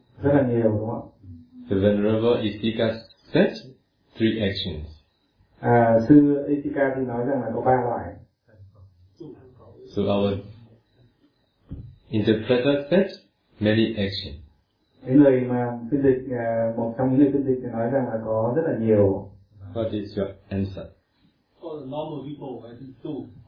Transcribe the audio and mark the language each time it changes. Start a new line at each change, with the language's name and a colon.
English: Many kinds of action, or many actions.
Vietnamese: Rất là nhiều, đúng không?
English: The Venerable Isika said three actions.
Vietnamese: Sư Isika thì nói rằng là có ba loại.
English: So our interpreter said many actions.
Vietnamese: Cái người mà phiên dịch, một trong những người phiên dịch thì nói rằng là có rất là nhiều.
English: What is your answer? For normal people, I think two.